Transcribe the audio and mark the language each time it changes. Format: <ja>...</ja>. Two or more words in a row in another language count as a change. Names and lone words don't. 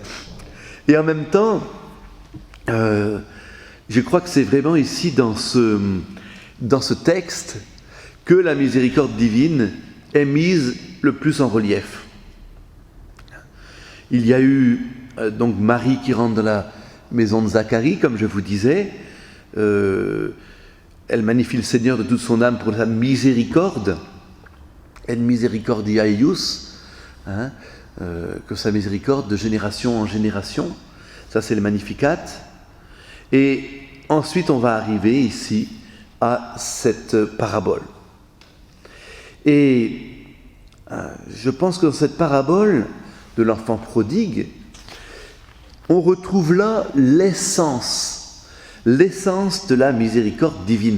<fr>Et en même temps, je crois que c'est vraiment ici, dans ce texte, que la miséricorde divine est mise le plus en relief. Il y a eu donc Marie qui rentre dans la maison de Zacharie, comme je vous disais. Elle magnifie le Seigneur de toute son âme pour sa miséricorde,</fr> <la>et misericordia eius,</la> <fr>hein, que sa miséricorde de génération en génération. Ça, c'est le Magnificat. Et ensuite, on va arriver ici à cette parabole. Et je pense que dans cette parabole de l'enfant prodigue, on retrouve là l'essence de la miséricorde divine.</fr>